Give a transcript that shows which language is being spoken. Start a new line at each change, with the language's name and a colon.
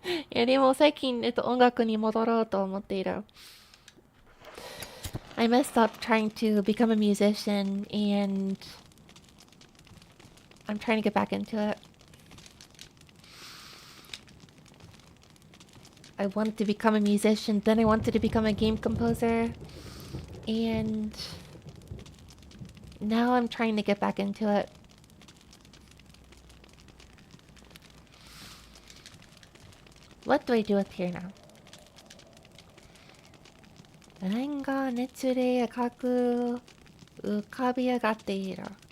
Japanese: いや、でも最近、音楽に戻ろうと思っている。
English: I messed up trying to become a musician, and I'm trying to get back into it. I wanted to become a musician, then I wanted to become a game composer, and now I'm trying to get back into it. What do I do with here now?
Japanese: 何が熱で赤く浮かび上がっている。